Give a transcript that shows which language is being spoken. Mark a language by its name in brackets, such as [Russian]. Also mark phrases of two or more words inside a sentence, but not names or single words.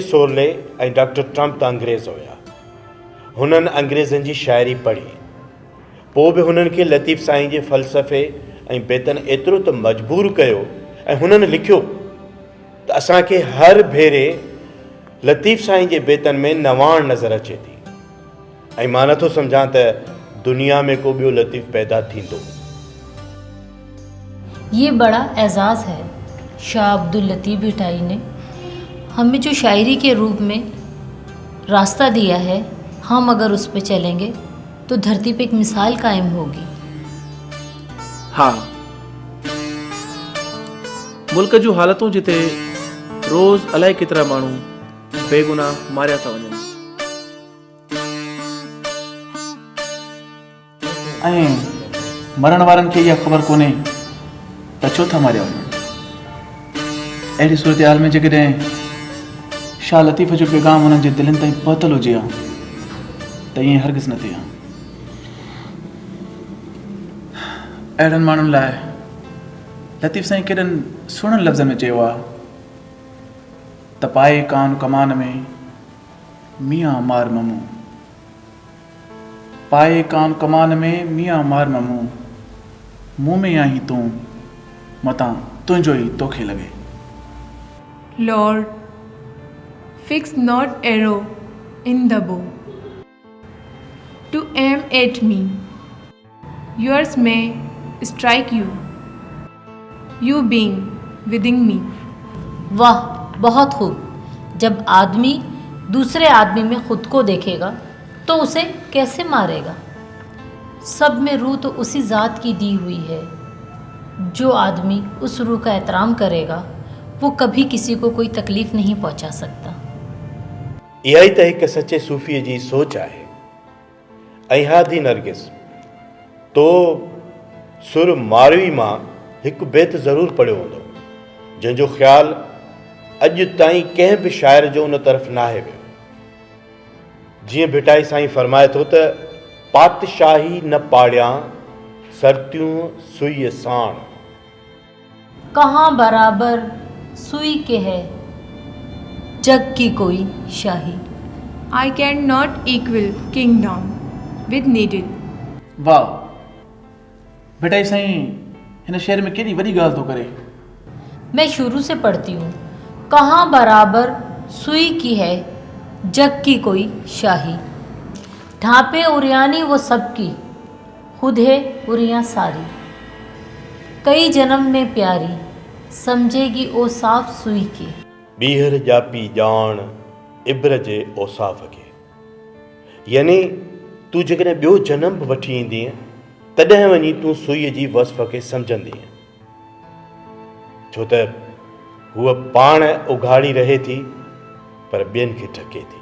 [Sindhi] सोरले ऐं डॉक्टर ट्रम्प त अंग्रेज़ हुया। हुननि अंग्रेज़नि जी शाइरी पढ़ी, पोइ बि हुननि खे लतीफ़ साईं जे फ़लसफ़े ऐं बेतन एतिरो त मजबूर कयो ऐं हुननि लिखियो त असांखे हर भेरे लतीफ़ साईं जे बेतन में नवाण नज़र अचे थी ऐं मां नथो सम्झां त दुनिया में को ॿियो लतीफ़ पैदा थींदो। [Urdu] یہ بڑا اعزاز ہے شاہ عبداللطیف بھٹائی نے ہمیں جو شاعری کے روپ میں راستہ دیا ہے. ہم اگر اس پہ چلیں گے تو دھرتی پہ ایک مثال قائم ہوگی. ہاں, [Sindhi] मुल्क जूं हालतूं जिते रोज़ अलाए केतिरा माण्हू बेगुनाह मारिया था वञनि ऐं मरण वारनि खे इहा ख़बर कोन्हे त छो था मारिया वञनि। अहिड़ी सूरत हाल में जेकॾहिं शाह लतीफ़ जो पैगाम हुननि जे दिलनि ताईं पहुतल हुजे हा त ईअं हरगिज़ न थिए हा। अहिड़नि माण्हुनि लाइ लतीफ़ साईं केॾनि सुहिणनि लफ़्ज़नि में चयो आहे त पाए कान कमान में मियाँ मार ममू, पाए कान कमान में मियाँ मार ममू, मुँह में आहीं तूं मतां तुंहिंजो ई तोखे लॻे। [English] Lord, fix not arrow in the bow to aim at me. Yours may strike you, you being within me. [Urdu] واہ، بہت خوب. جب آدمی دوسرے آدمی میں خود کو دیکھے گا تو اسے کیسے مارے گا? سب میں روح تو اسی ذات کی دی ہوئی ہے. جو آدمی اس روح کا احترام کرے گا وہ کبھی کسی کو کوئی تکلیف نہیں پہنچا سکتا. [Sindhi] इहा ई त हिकु सचे सूफ़ीअ जी सोच आहे। ऐं हा थी नरगिस, तो सुर मारवी मां हिकु बेत ज़रूरु पढ़ियो हूंदो जंहिंजो ख़्यालु अॼु ताईं कंहिं बि शाइर जो उन तरफ़ नाहे वियो। जीअं भिटाई साईं फरमाए थो त पातशाही न पाड़ियां सरतियूं सुईअ साण, [Urdu] کہاں برابر سوئی کے ہے جگ کی کوئی شاہی. [English] I cannot equal kingdom with needle. [Sindhi] वाह, भिटाई साईं हिन शेर में केॾी वॾी ॻाल्हि थो करे। [Urdu] میں شروع سے پڑھتی ہوں. کہاں برابر سوئی کی ہے جگ کی کوئی شاہی، ڈھانپے عریانی وہ سب کی خود ہے عریاں ساری، کئی جنم میں پیاری سمجھے گی او صاف سوئی کی. [Sindhi] ॿीहर जापी ॼाण इब्र जे औसाफ़ खे, यानी तूं जेकॾहिं ॿियो जनम बि वठी ईंदीअ तॾहिं वञी तूं सुईअ जी वसफ़ खे सम्झंदीअ, छो त हूअ पाण उघाड़ी रहे थी पर ॿियनि खे ढके थी।